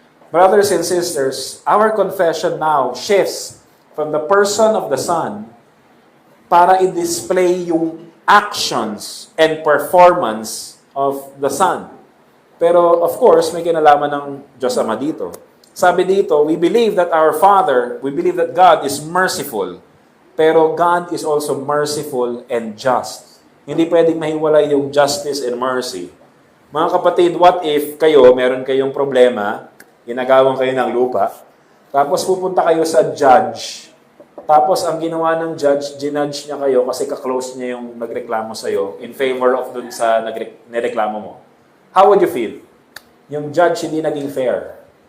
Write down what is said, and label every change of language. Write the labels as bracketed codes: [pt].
[en] Brothers and sisters, our confession now shifts from the person of the Son [tl] para i-display yung [en] actions and performance of the Son. [tl] Pero of course, may kinalaman ng Diyos Ama dito. Sabi dito, [en] we believe that God is merciful, pero God is also merciful and just. [tl] Hindi pwedeng mahiwalay yung justice and mercy. Mga kapatid, what if meron kayong problema, ginagawang kayo ng lupa, tapos pupunta kayo sa judge, tapos ang ginawa ng judge, ginudge niya kayo kasi ka-close niya yung nagreklamo sa'yo [en] in favor of [tl] dun sa nireklamo mo. [en] How would you feel? [tl] Yung judge hindi naging fair.